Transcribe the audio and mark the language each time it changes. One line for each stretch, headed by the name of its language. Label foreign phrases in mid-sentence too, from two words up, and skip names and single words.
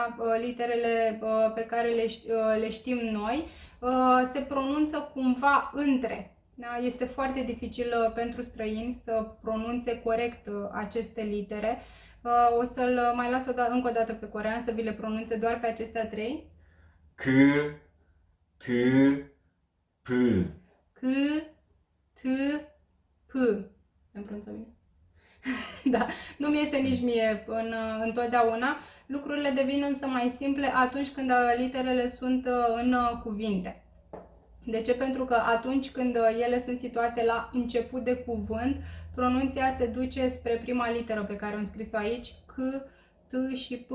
Romanian: Literele pe care le știm noi se pronunță cumva între. Da? Este foarte dificil pentru străini să pronunțe corect aceste litere. O să-l mai las încă o dată pe corean să vi le pronunțe doar pe acestea trei.
Korean: 그, 드, 브.
Romanian: C, T, P. Am pronunțat bine? Da, nu mi iese nici mie întotdeauna. Lucrurile devin însă mai simple atunci când literele sunt în cuvinte. De ce? Pentru că atunci când ele sunt situate la început de cuvânt, pronunția se duce spre prima literă pe care am scris-o aici, C, T și P.